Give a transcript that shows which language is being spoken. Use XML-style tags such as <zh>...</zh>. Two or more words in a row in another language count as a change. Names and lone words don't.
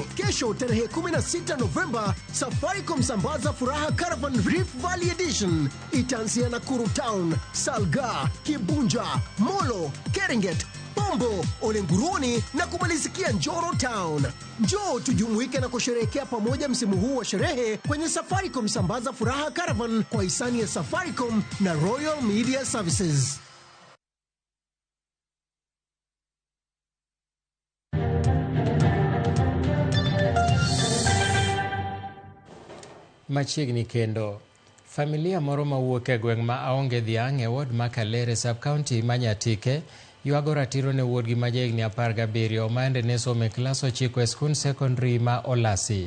<sw>Kesho tarehe 16 Novemba, Safaricom Sambaza Furaha Caravan Rift Valley Edition itaanzia Nakuru Town, Salga, Kibunja, Molo, Keringet, Bombo, Olenguruni na kumalizikia Njoro Town. Njoo tujumuike na kusherehekea pamoja msimu huu wa sherehe kwenye Safaricom Sambaza Furaha Caravan kwa hisani ya Safaricom na Royal Media Services.</sw> <luo>Machiegni kendo, familia moro mawuok e gweng' ma aonge dhiang' e ward ma Kalere sub-county ma Nyatike ywago ratiro ne wuodgi ma jahigni 17 ma ande ne somo e klas 9 e skund secondary ma Olasi.</luo>